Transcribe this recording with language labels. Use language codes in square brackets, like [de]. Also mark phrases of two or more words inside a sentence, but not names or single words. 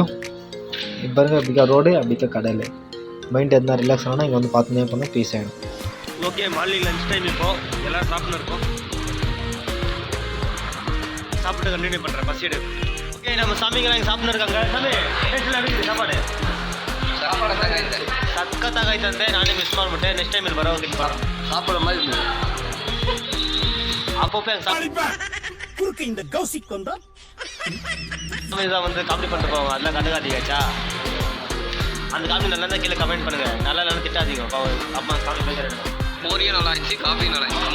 [ta] இப்போ பாருங்கள் இப்படிக்கா ரோடு, அப்படிக்கா கடல். மைண்ட் எதுனா ரிலாக்ஸ் ஆனால் இங்கே வந்து பார்த்துனே பண்ணால் பீஸ் ஆகிடும். ஓகே, [en] morning lunch time [ta] இப்போ எல்லோரும் சாப்பிட்டு இருக்கோம். சாப்பிட்டு கண்டினியூ பண்ணுறேன், பசி எடு. ஓகே, நம்ம சாமிங்கெல்லாம் இங்கே சாப்பிட்டு இருக்காங்க. சாமி டேஸ்ட்டில் எப்படி சாப்பாடு? [kn] ಸಖತ್ತಾಗೈತಂತೆ. ನಾನೇ ಮಿಸ್ ಮಾಡಿಬಿಟ್ಟೆ. [en] next time [kn] ಇಲ್ಲಿ ಬರೋಕೆ [ta] சாப்பிட்ற மாதிரி இருந்தது. அப்பப்போ இந்த கௌசிக் கொண்டா இதான் வந்து காமெடி பண்ணிட்டு போவாங்க, அதெல்லாம் கண்டுக்காதீங்கச்சா. அந்த காமெடி நல்லா இருந்தால் கீழே கமெண்ட் பண்ணுங்க, நல்லா இல்லைன்னு திட்டாதீங்க. அம்மா காமெடி பேசுகிறேன். மோரியும் நல்லா இருந்துச்சு, காஃபி நல்லா இருந்துச்சு.